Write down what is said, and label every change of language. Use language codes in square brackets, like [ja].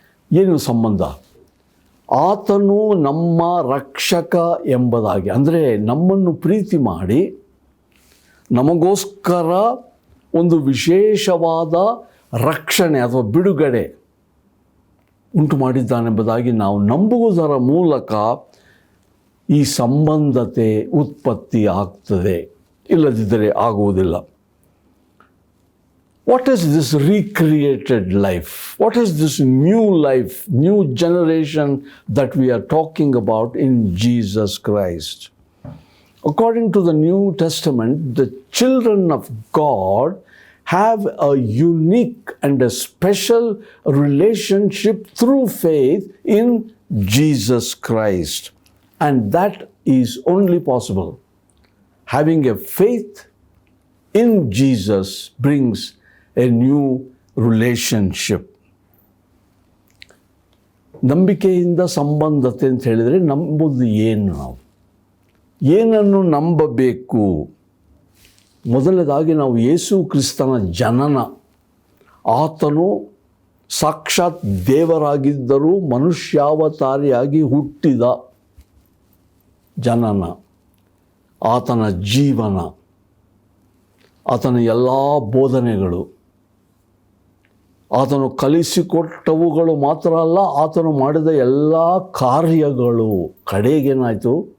[kn] ಏನು ಸಂಬಂಧ? ಆತನು ನಮ್ಮ ರಕ್ಷಕ ಎಂಬುದಾಗಿ, ಅಂದರೆ ನಮ್ಮನ್ನು ಪ್ರೀತಿ ಮಾಡಿ ನಮಗೋಸ್ಕರ ಒಂದು ವಿಶೇಷವಾದ ರಕ್ಷಣೆ ಅಥವಾ ಬಿಡುಗಡೆ ಉಂಟು ಮಾಡಿದ್ದಾನೆಂಬುದಾಗಿ ನಾವು ನಂಬುವುದರ ಮೂಲಕ ಈ ಸಂಬಂಧತೆ ಉತ್ಪತ್ತಿ ಆಗ್ತದೆ, ಇಲ್ಲದಿದ್ದರೆ ಆಗುವುದಿಲ್ಲ. [en] What is this recreated life? What is this new life, new generation that we are talking about in Jesus Christ? According to the New Testament, the children of God have a unique and a special relationship through faith in Jesus Christ. And that is only possible. Having a faith in Jesus brings a new relationship. [kn] ನಂಬಿಕೆಯಿಂದ ಸಂಬಂಧತೆ ಅಂತ ಹೇಳಿದರೆ ನಂಬುದು ಏನು? ನಾವು ಏನನ್ನು ನಂಬಬೇಕು? ಮೊದಲನೇದಾಗಿ ನಾವು ಯೇಸು ಕ್ರಿಸ್ತನ ಜನನ, ಆತನು ಸಾಕ್ಷಾತ್ ದೇವರಾಗಿದ್ದರೂ ಮನುಷ್ಯಾವತಾರಿಯಾಗಿ ಹುಟ್ಟಿದ ಜನನ, ಆತನ ಜೀವನ, ಆತನ ಎಲ್ಲ ಬೋಧನೆಗಳು, ಆತನು ಕಲಿಸಿಕೊಟ್ಟವುಗಳು ಮಾತ್ರ ಅಲ್ಲ, ಆತನು ಮಾಡಿದ ಎಲ್ಲ ಕಾರ್ಯಗಳು. ಕಡೆಗೇನಾಯಿತು?